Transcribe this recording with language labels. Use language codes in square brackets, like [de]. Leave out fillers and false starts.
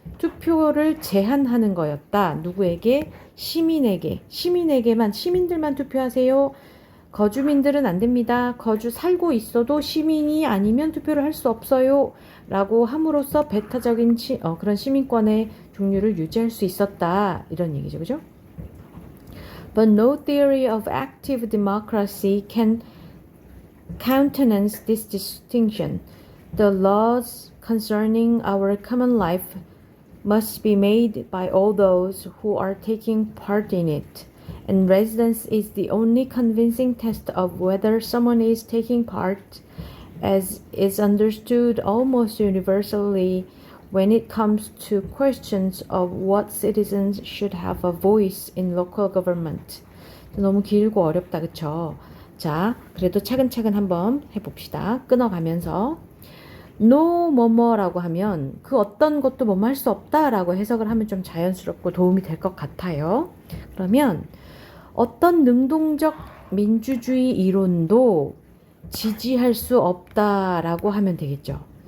[ko] 투표를 제한하는 거였다. 누구에게? 시민에게만, 시민들만 투표하세요. 거주민들은 안 됩니다. 살고 있어도 시민이 아니면 투표를 할 수 없어요. 라고 함으로써 배타적인 그런 시민권의 종류를 유지할 수 있었다. 이런 얘기죠. 그죠? [en] But no theory of active democracy can countenance this distinction. The laws concerning our common life must be made by all those who are taking part in it, and residence is the only convincing test of whether someone is taking part, as is understood almost universally when it comes to questions of what citizens should have a voice in local government. [ko] 너무 길고 어렵다, 그쵸? 자, 그래도 차근차근 한번 해봅시다. 끊어가면서. no 뭐뭐라고 하면 그 어떤 것도 뭐뭐 할 수 없다라고 해석을 하면 좀 자연스럽고 도움이 될 것 같아요. 그러면 어떤 능동적 민주주의 이론도 지지할 수 없다라고 하면 되겠죠.